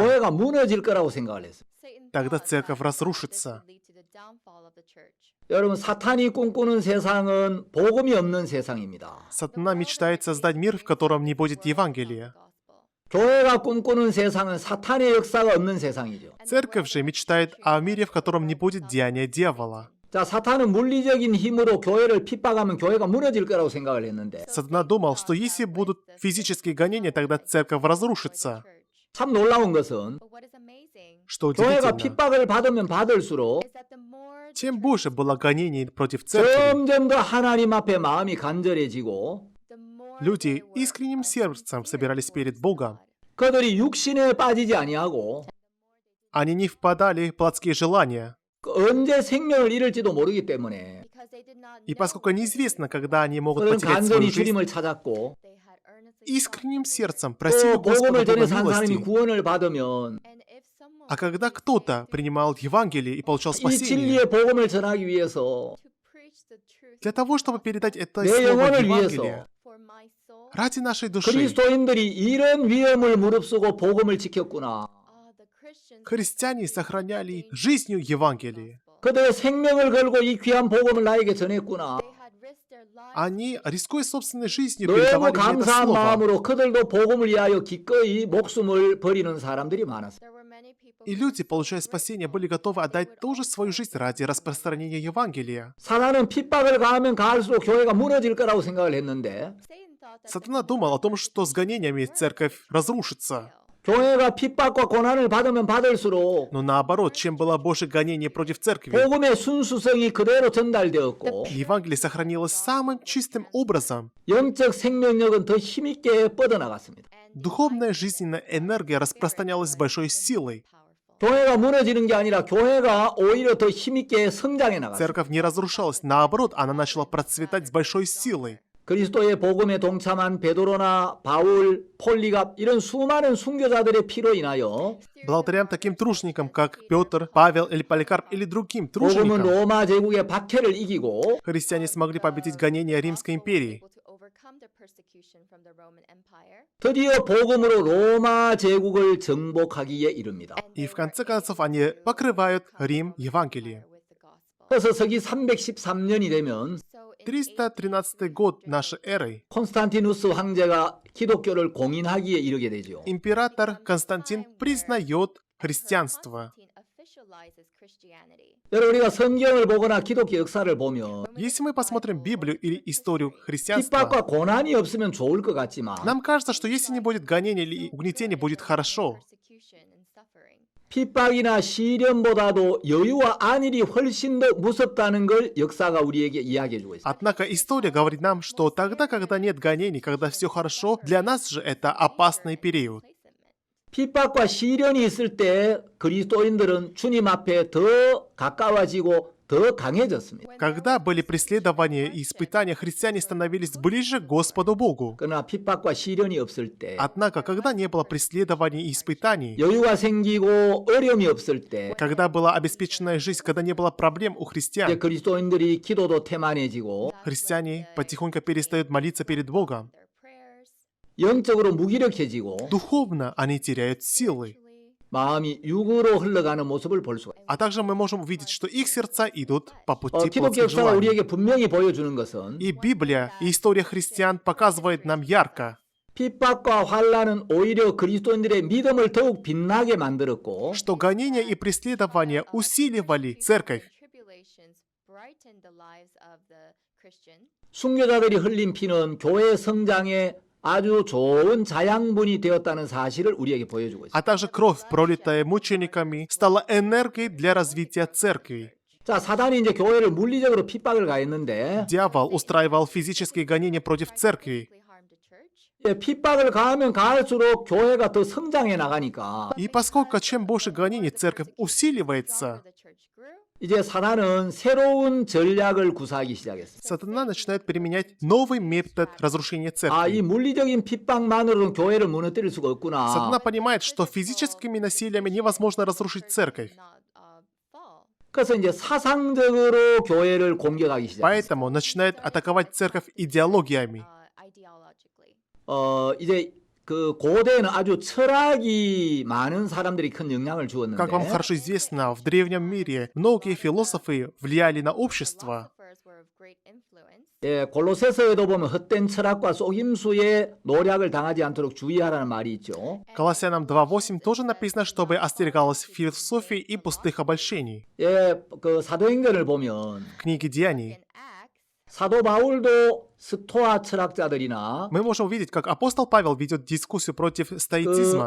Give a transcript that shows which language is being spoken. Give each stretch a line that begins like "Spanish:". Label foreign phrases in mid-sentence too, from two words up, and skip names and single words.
Korean: 교회가 무너질 거라고 생각을 했어요.
Russian: тогда церковь разрушится.
Korean: 여러분 사탄이 꿈꾸는 세상은 복음이 없는 세상입니다.
Russian: Сатана мечтает создать мир, в котором не будет Евангелия.
Korean: 교회가 꿈꾸는 세상은 사탄의 역사가 없는 세상이죠.
Russian: Церковь же мечтает о мире, в котором не будет деяния дьявола.
Korean: 자, 사탄은 물리적인 힘으로 교회를 핍박하면 교회가 무너질 거라고 생각을 했는데
Russian: Сатана думал, что если будут физические гонения, тогда церковь разрушится.
Korean: 참 놀라운 것은
Russian: Что
Korean: 교회가
Russian: удивительно,
Korean: 핍박을 받으면 받을수록
Russian: чем больше было гонений против церкви,
Korean: 점점 더 하나님 앞에 마음이 간절해지고
Russian: люди искренним сердцем собирались перед Богом.
Korean: 그들이 육신에 빠지지 아니하고
Russian: Они не впадали в плотские желания.
Korean: 언제 생명을 잃을지도 모르기 때문에
Russian: И поскольку неизвестно, когда они могут
Korean: 그들은
Russian: потерять свою
Korean: 간절히
Russian: жизнь,
Korean: 주님을 찾았고
Russian: искренним сердцем просили
Korean: 또 복음을
Russian: Господа Бога
Korean: 전해서 한 사람이
Russian: милости.
Korean: 구원을 받으면
Russian: А когда кто-то принимал Евангелие и получал
Korean: 이
Russian: спасение,
Korean: 진리의 복음을 전하기 위해서
Russian: для того, чтобы передать это
Korean: 내
Russian: слово
Korean: 영혼을
Russian: Евангелия,
Korean: 위해서
Russian: ради нашей души,
Korean: 그리스도인들이 이런 위험을 무릅쓰고 복음을 지켰구나.
Russian: христиане сохраняли жизнью Евангелие.
Korean: 그들의 생명을 걸고 이 귀한 복음을 나에게 전했구나.
Russian: Они, рискуя собственной жизнью,
Korean: 너무
Russian: передавали мне это
Korean: 감사한
Russian: слово.
Korean: 마음으로 그들도 복음을 위하여 기꺼이 목숨을 버리는 사람들이 많았어요.
Russian: И люди, получая спасение, были готовы отдать тоже свою жизнь ради распространения Евангелия.
Korean: 사단은 핍박을 가하면 가할수록 교회가 무너질 거라고 생각을 했는데
Russian: Сатана думал о том, что с гонениями церковь разрушится.
Korean: 교회가 핍박과 고난을 받으면 받을수록
Russian: Но наоборот, чем было больше гонений против церкви,
Korean: 복음의 순수성이 그대로 전달되었고
Russian: Евангелие сохранилось самым чистым образом.
Korean: 영적 생명력은 더 힘있게 뻗어나갔습니다.
Russian: Духовная жизненная энергия распространялась с большой силой.
Korean: 교회가 무너지는 게 아니라 교회가 오히려 더 힘있게 성장해 나갔습니다.
Russian: Церковь не разрушалась, наоборот, она начала процветать с большой силой.
Korean: 그리스도의 복음에 동참한 베드로나 바울, 폴리갑 이런 수많은 순교자들의 피로 인하여
Russian: Благодаря таким труженикам, как Петр, Павел или Поликарп или другим
Korean: 복음은
Russian: труженикам,
Korean: 로마 제국의 박해를 이기고
Russian: христиане смогли победить гонения Римской империи.
Korean: 드디어 복음으로 로마 제국을 정복하기에 이릅니다.
Russian: И в конце концов они покрывают Рим Евангелием.
Korean: 그래서 서기 313년이 되면
Russian: 313 год нашей эры
Korean: 콘스탄티누스 황제가 기독교를 공인하기에 이르게 되죠.
Russian: император Константин признает христианство.
Korean: 여러분 우리가 성경을 보거나 기독교 역사를 보면
Russian: Если мы посмотрим Библию или историю христианства,
Korean: 핍박과 고난이 없으면 좋을 것 같지만
Russian: нам кажется, что если не будет гонений или угнетений, будет хорошо.
Korean: 핍박이나 시련보다도 여유와 안일이 훨씬 더 무섭다는 걸 역사가 우리에게 이야기해주고 있습니다.
Russian: Однако история говорит нам, что тогда, когда нет гонений, когда все хорошо, для нас же это опасный период.
Korean: 핍박과 시련이 있을 때 그리스도인들은 주님 앞에 더 가까워지고 더 강해졌습니다.
Russian: Когда были преследования и испытания, христиане становились ближе к Господу Богу.
Korean: 그러나 핍박과 시련이 없을 때
Russian: Однако, когда не было преследований и испытаний,
Korean: 여유가 생기고 어려움이 없을 때
Russian: когда была обеспеченная жизнь, когда не было проблем у
Korean: 이제
Russian: христиан,
Korean: 그리스도인들이 기도도 태만해지고
Russian: христиане потихоньку перестают молиться перед Богом.
Korean: 영적으로 무기력해지고
Russian: Духовно они теряют силы.
Korean: 마음이 육으로 흘러가는 모습을 볼 수가 있습니다.
Russian: А также мы можем увидеть, что их сердца идут по пути
Korean: 기독교
Russian: плотских
Korean: 역사가
Russian: желаний.
Korean: 우리에게 분명히 보여주는 것은
Russian: И Библия, и история христиан показывает нам ярко,
Korean: 핍박과 환난은 오히려 그리스도인들의 믿음을 더욱 빛나게 만들었고
Russian: что гонения и преследования усиливали церковь.
Korean: 순교자들이 흘린 피는 교회 성장에 아주 좋은 자양분이 되었다는 사실을 우리에게 보여주고 있습니다.
Russian: А также кровь, пролитая мучениками, стала энергией для развития церкви.
Korean: 자, 사단이 이제 교회를 물리적으로 핍박을 가했는데
Russian: Дьявол устраивал физические гонения против церкви.
Korean: 핍박을 가하면 가할수록 교회가 더 성장해 나가니까
Russian: И поскольку чем больше гонений, церковь усиливается,
Korean: 이제 사단은 새로운 전략을 구사하기 시작했어요.
Russian: сатана начинает применять новый метод разрушения
Korean: 이
Russian: церкви.
Korean: 물리적인 핍박만으로는 교회를 무너뜨릴 수가 없구나.
Russian: Сатана понимает, что физическими насилиями невозможно разрушить церковь.
Korean: 그래서 이제 사상적으로 교회를 공격하기 시작했어요.
Russian: Поэтому начинает атаковать церковь идеологиями.
Korean: 이제 그 고대에는 아주 철학이 많은 사람들이 큰 영향을
Russian: Как вам
Korean: 주었는데
Russian: хорошо известно, в древнем мире многие философы влияли на общество.
Korean: 골로새서에도 보면 헛된 철학과 속임수의 노략을 당하지 않도록 주의하라는 말이 있죠.
Russian: Колоссянам 2.8 тоже написано, чтобы остерегалась философии и пустых обольщений.
Korean: 그 사도행전을 보면
Russian: Книги Деяний.
Korean: 사도 바울도 스토아 철학자들이나
Russian: Мы можем увидеть, как апостол Павел ведет дискуссию против
Korean: 그
Russian: стоицизма,